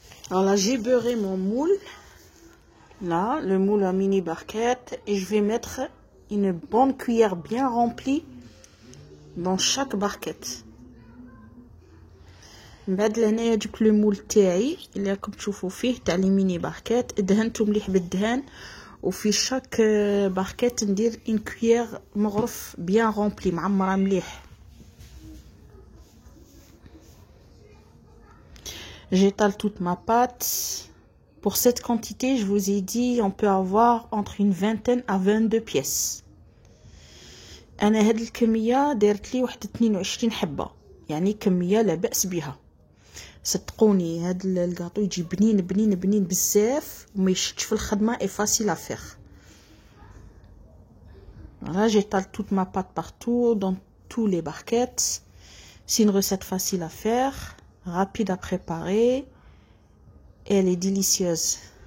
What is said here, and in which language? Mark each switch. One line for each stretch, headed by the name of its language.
French: Alors là, j'ai beurré mon moule. Là, le moule à mini barquette. Et je vais mettre une bonne cuillère bien remplie dans chaque barquette.
Arabic: بعد لهنايا جبت لو مول تاعي اللي راكم تشوفوا فيه تاع لي ميني باركيت، دهنته مليح بالدهان وفي شاك باركيت ندير ان كويير مغرف
French: بيان رومبلي
Arabic: معمره مليح.
French: J'étale toute ma pâte. Pour cette quantité, je vous ai dit, on peut avoir entre une vingtaine à 22 pièces.
Arabic: أنا هاد الكمية دارت لي واحد 22 حبة، يعني كمية لا بأس بها. صدقوني هاد الكاطو يجي بنين بنين بنين بزاف وما يشدش في الخدمة
French: et facile à faire. Voilà, j'étale toute ma pâte partout, dans tous les barquettes. C'est une recette facile à faire, rapide à préparer et elle est délicieuse.